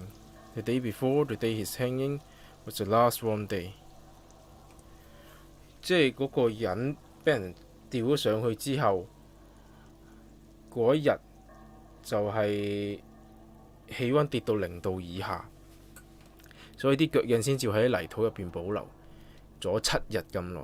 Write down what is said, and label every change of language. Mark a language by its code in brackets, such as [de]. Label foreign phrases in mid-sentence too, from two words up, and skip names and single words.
[en] The day before the day he's hanging was the last warm day." [yue] 即係嗰個人俾人吊咗上去之後，嗰一日就係氣温跌到0度以下，所以啲腳印先至喺泥土入邊保留咗7日咁耐。